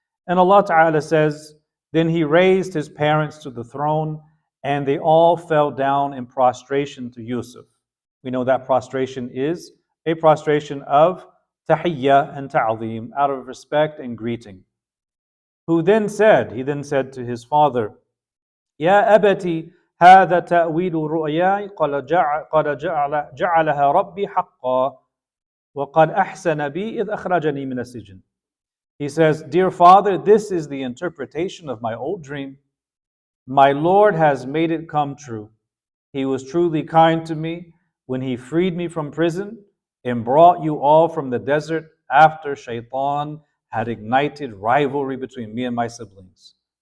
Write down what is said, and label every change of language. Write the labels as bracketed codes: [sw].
[en] And Allah Ta'ala says, then he raised his parents to the throne, and they all fell down in prostration to Yusuf. We know that prostration is a prostration of tahiyya and ta'zeem, out of respect and greeting. He then said to his father, [ar] Ya abati, هذا تأويل رؤياي قد جعلها ربي حقا وقد أحسن بي إذ أخرجني من السجن. [en] He says, dear father, this is the interpretation of my old dream. My Lord has made it come true. He was truly kind to me when he freed me from prison and brought you all from the desert after Shaitan had ignited rivalry between me and my siblings.